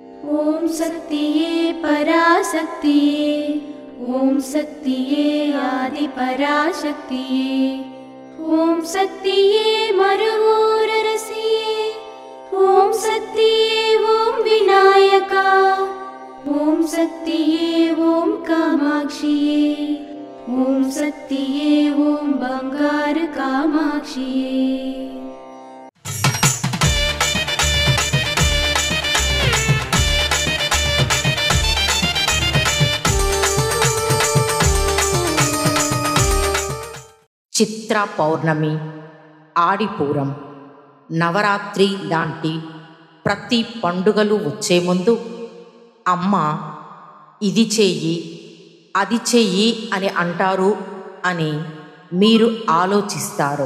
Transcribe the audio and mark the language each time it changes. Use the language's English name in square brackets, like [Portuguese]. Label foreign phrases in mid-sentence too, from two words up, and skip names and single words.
[Tamil] ஓம் சக்தியே பராசக்தியே ஓம் சக்தியே ஆதி பராசக்தியே ஓம் சக்தியே மருவூரரசியே ஓம் சக்தியே ஓம் விநாயகா ஓம் சக்தியே ஓம் காமாட்சியே ஓம் சக்தியே ஓம் பங்காரு காமாட்சியே। [Telugu] చిత్ర పౌర్ణమి, ఆడిపూరం, నవరాత్రి లాంటి ప్రతి పండుగలు వచ్చే ముందు అమ్మ ఇది చెయ్యి అది చెయ్యి అని అంటారు అని మీరు ఆలోచిస్తారు.